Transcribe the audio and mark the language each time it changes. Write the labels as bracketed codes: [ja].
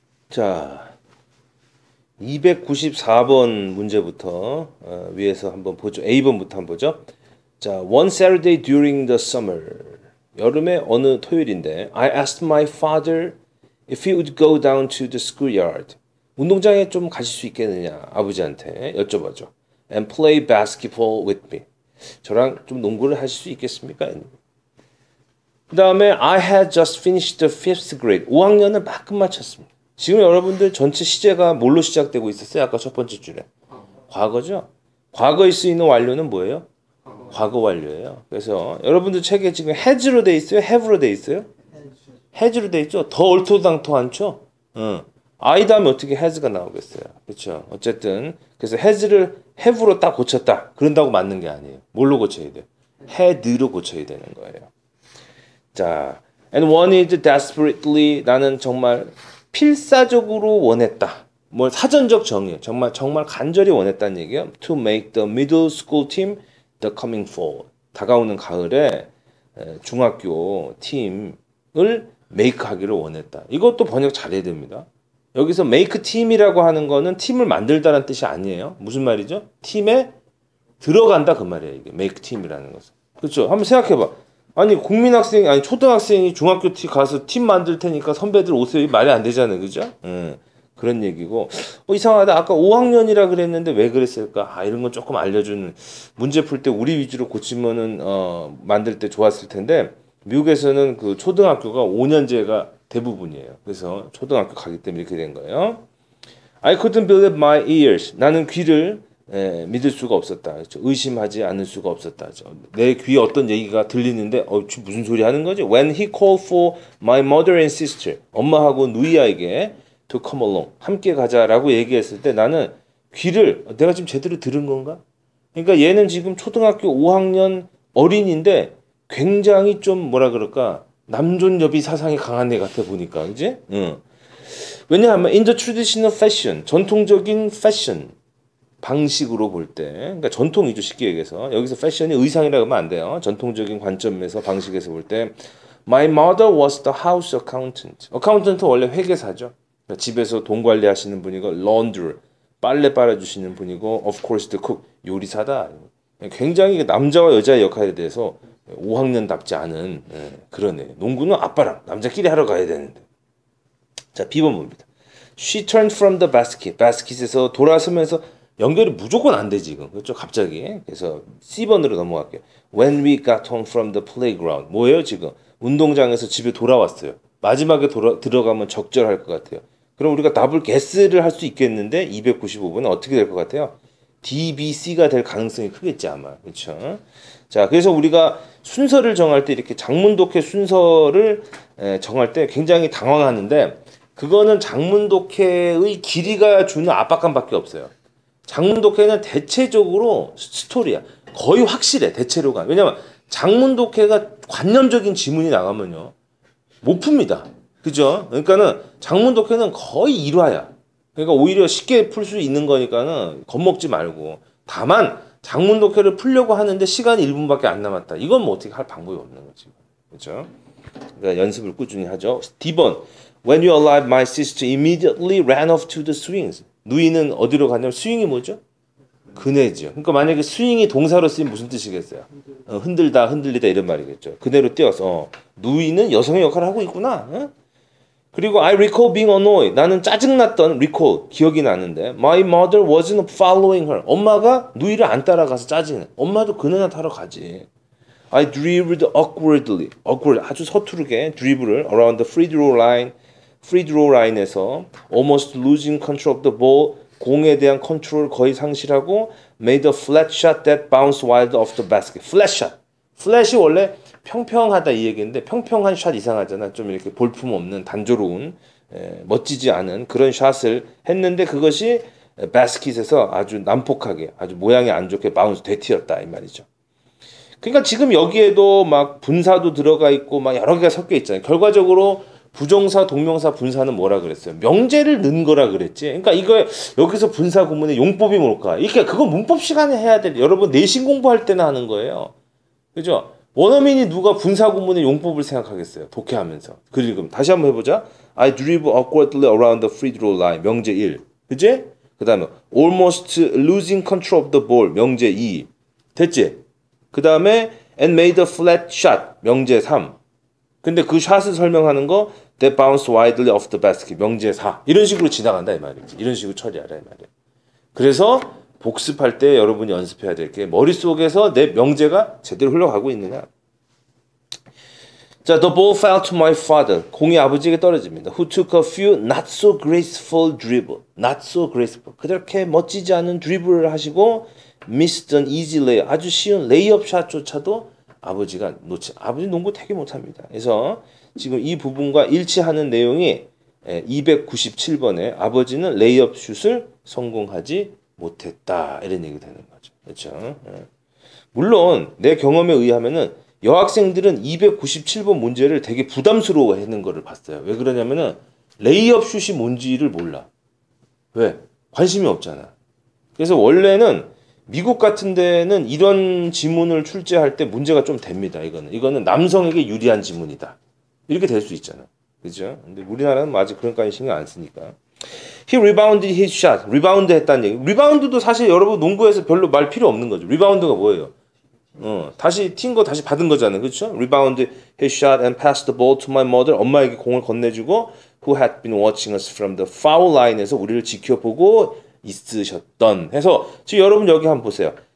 [ko] 자, 294번 문제부터 위에서 한번 보죠. A번부터 한번 보죠. [en] 자, one Saturday during the summer. [ko] 여름의 어느 토요일인데 [en] I asked my father if he would go down to the schoolyard. [ko] 운동장에 좀 가실 수 있겠느냐 아버지한테 여쭤봐죠. [en] And play basketball with me. [ko] 저랑 좀 농구를 하실 수 있겠습니까? 그 다음에 [en] I had just finished the fifth grade. [ko] 5학년을 막 끝마쳤습니다. 지금 여러분들 전체 시제가 뭘로 시작되고 있었어요? 아까 첫 번째 줄에. 과거죠? 과거에 쓰이는 완료는 뭐예요? 과거 완료예요. 그래서 여러분들 책에 지금 has로 돼 있어요? have로 돼 있어요? has로 돼 있죠? 더 얼토당토 않죠? I 다음에 어떻게 has가 나오겠어요? 그렇죠? 어쨌든 그래서 has를 have로 딱 고쳤다. 그런다고 맞는 게 아니에요. 뭘로 고쳐야 돼요? had로 고쳐야 되는 거예요. 자, [en] and wanted desperately [ko] 나는 정말 필사적으로 원했다. 뭐 사전적 정의, 정말 간절히 원했다는 얘기예요. [en] To make the middle school team the coming fall. [ko] 다가오는 가을에 중학교 팀을 메이크하기를 원했다. 이것도 번역 잘해야 됩니다. 여기서 make team이라고 하는 거는 팀을 만들다라는 뜻이 아니에요. 무슨 말이죠? 팀에 들어간다 그 말이에요. 이게 make team이라는 것은. 그렇죠? 한번 생각해봐. 아니 국민학생 아니 초등학생이 중학교 팀 가서 팀 만들 테니까 선배들 오세요. 말이 안 되잖아요. 그죠? 그런 얘기고 이상하다. 아까 5학년이라 그랬는데 왜 그랬을까? 이런 건 조금 알려주는 문제 풀 때 우리 위주로 고치면은 만들 때 좋았을 텐데 미국에서는 그 초등학교가 5년제가 대부분이에요. 그래서 초등학교 가기 때문에 이렇게 된 거예요. [en] I couldn't believe my ears. [ko] 나는 귀를 믿을 수가 없었다. 그렇죠? 의심하지 않을 수가 없었다. 내 귀에 어떤 얘기가 들리는데 무슨 소리 하는 거지? [en] When he called for my mother and sister. [ko] 엄마하고 누이에게 [en] to come along. [ko] 함께 가자라고 얘기했을 때 나는 귀를 내가 지금 제대로 들은 건가? 그러니까 얘는 지금 초등학교 5학년 어린인데 굉장히 좀 뭐라 그럴까? 남존여비 사상이 강한 애 같아 보니까. 그지? 왜냐하면 [en] in the traditional fashion. [ko] 전통적인 패션. 방식으로 볼 때, 그러니까 전통이죠 쉽게 얘기해서 여기서 패션이 의상이라고 하면 안 돼요. 전통적인 관점에서 방식에서 볼 때, [en] my mother was the house accountant. [ko] 어카운턴트 원래 회계사죠. 그러니까 집에서 돈 관리하시는 분이고, laundry 빨래 빨아주시는 분이고, [en] of course the cook [ko] 요리사다. 굉장히 남자와 여자의 역할에 대해서 5학년답지 않은 그런 애. 농구는 아빠랑 남자끼리 하러 가야 되는데. 자, B번 봅니다. [en] She turned from the basket. [ko] 바스켓에서 돌아서면서 연결이 무조건 안 돼 지금. 그렇죠? 갑자기. 그래서 C번으로 넘어갈게요. [en] When we got home from the playground. [ko] 뭐예요 지금? 운동장에서 집에 돌아왔어요. 마지막에 들어가면 적절할 것 같아요. 그럼 우리가 답을 guess를 할 수 있겠는데 295번은 어떻게 될 것 같아요? D, B, C가 될 가능성이 크겠지 아마. 그렇죠? 자, 그래서 우리가 순서를 정할 때 이렇게 장문독해 순서를 정할 때 굉장히 당황하는데 그거는 장문독해의 길이가 주는 압박감밖에 없어요. 장문독해는 대체적으로 스토리야. 거의 확실해. 대체로가. 왜냐면 장문독해가 관념적인 지문이 나가면요. 못 풉니다. 그죠? 그러니까는 장문독해는 거의 일화야. 그러니까 오히려 쉽게 풀 수 있는 거니까는 겁먹지 말고. 다만 장문독해를 풀려고 하는데 시간이 1분밖에 안 남았다. 이건 뭐 어떻게 할 방법이 없는 거지. 그죠? 그러니까 연습을 꾸준히 하죠. D번. [en] When you arrived, my sister immediately ran off to the swings. [ko] 누이는 어디로 갔냐면 스윙이 뭐죠? 그네죠. 그러니까 만약에 스윙이 동사로 쓰면 무슨 뜻이겠어요? 흔들다, 흔들리다 이런 말이겠죠. 그네로 뛰어서 누이는 여성의 역할을 하고 있구나. [en] 그리고 I recall being annoyed. [ko] 나는 짜증났던 recall 기억이 나는데 [en] my mother wasn't following her. [ko] 엄마가 누이를 안 따라가서 짜증내. 엄마도 그네나 타러 가지. [en] I dribbled awkwardly. awkward [ko] 아주 서투르게 드리블을 [en] around the free throw line. free throw 라인에서 almost losing control of the ball [ko] 공에 대한 컨트롤 거의 상실하고 [en] made a flat shot that bounced wide off the basket. flat shot. [ko] flat이 원래 평평하다 이 얘기인데 평평한 샷 이상하잖아. 좀 이렇게 볼품 없는 단조로운 멋지지 않은 그런 샷을 했는데 그것이 바스켓에서 아주 난폭하게 아주 모양이 안 좋게 바운스 되튀었다 이 말이죠. 그러니까 지금 여기에도 막 분사도 들어가 있고 막 여러 개가 섞여 있잖아요. 결과적으로 부정사, 동명사, 분사는 뭐라 그랬어요? 명제를 넣은 거라 그랬지. 그러니까 이거 여기서 분사 구문의 용법이 뭘까? 이게 그거 문법 시간에 해야 돼. 여러분 내신 공부할 때나 하는 거예요. 그죠? 원어민이 누가 분사구문의 용법을 생각하겠어요. 독해하면서. 글 읽으면. 다시 한번 해보자. [en] I dribble awkwardly around the free throw line. [ko] 명제 1. 그치? [en] 그 다음에 almost losing control of the ball. [ko] 명제 2. 됐지? [en] 그 다음에 and made a flat shot. [ko] 명제 3. 근데 그 샷을 설명하는 거 [en] that bounced widely off the basket. [ko] 명제 4. 이런 식으로 지나간다 이 말이지. 이런 식으로 처리하라 이 말이야. 그래서 복습할 때 여러분이 연습해야 될 게 머릿속에서 내 명제가 제대로 흘러가고 있느냐. [en] 자, the ball fell to my father. [ko] 공이 아버지에게 떨어집니다. [en] Who took a few not so graceful dribble. Not so graceful. [ko] 그렇게 멋지지 않은 드리블을 하시고 [en] missed an easy layup. [ko] 아주 쉬운 레이업 샷조차도 아버지가 아버지 농구 되게 못합니다. 그래서 지금 이 부분과 일치하는 내용이 297번에 아버지는 레이업 슛을 성공하지 못했다. 이런 얘기 되는 거죠. 그렇죠? 물론 내 경험에 의하면은 여학생들은 297번 문제를 되게 부담스러워하는 거를 봤어요. 왜 그러냐면은 레이업 슛이 뭔지를 몰라. 왜? 관심이 없잖아. 그래서 원래는 미국 같은 데는 이런 지문을 출제할 때 문제가 좀 됩니다. 이거는 남성에게 유리한 지문이다. 이렇게 될 수 있잖아. 그죠? 근데 우리나라는 아직 그런까지 신경 안 쓰니까. [en] He rebounded his shot. [ko] 리바운드 했다는 얘기. 리바운드도 사실 여러분 농구에서 별로 말 필요 없는 거죠. 리바운드가 뭐예요? 다시 튄 거 다시 받은 거잖아요. 그렇죠? [en] Rebounded his shot and passed the ball to my mother. [ko] 엄마에게 공을 건네주고 [en] who had been watching us from the foul line [ko] 에서 우리를 지켜보고 있으셨던 해서 지금 여러분 여기 한번 보세요.